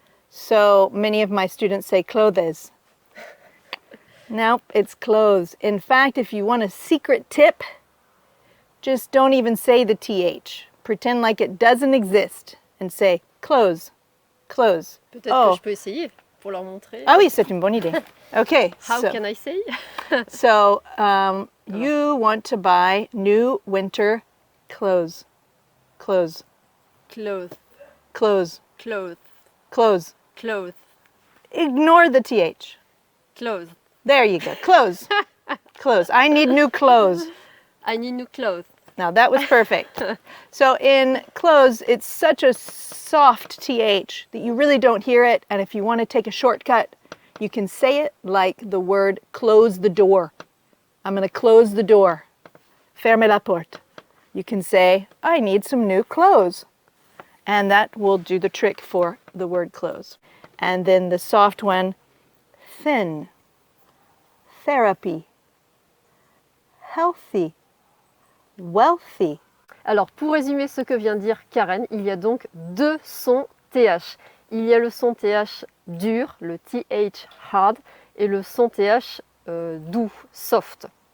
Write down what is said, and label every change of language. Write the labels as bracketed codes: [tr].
[en] So many of my students say clothes. Nope, it's clothes. In fact, if you want a secret tip, just don't even say the TH. Pretend like it doesn't exist and say clothes, clothes. [fr] Peut-être que je peux essayer pour leur montrer. Ah oui, c'est une bonne idée. [en] Okay. How can I say? So, you want to buy new winter clothes. Clothes. Clothes. Clothes. Clothes. Clothes. Clothes. Ignore the TH. Clothes. There you go. Clothes. Clothes. I need new clothes. I need new clothes. Now that was perfect. So in clothes, it's such a soft TH that you really don't hear it. And if you want to take a shortcut, you can say it like the word close the door. I'm going to close the door. [fr] Ferme la porte. [en] You can say, I need some new clothes. And that will do the trick for the word clothes. And then the soft one, thin, therapy, healthy, wealthy. [fr] Alors, pour résumer ce que vient de dire Karen, il y a donc deux sons TH. Il y a le son TH dur, le TH hard, et le son TH doux, soft.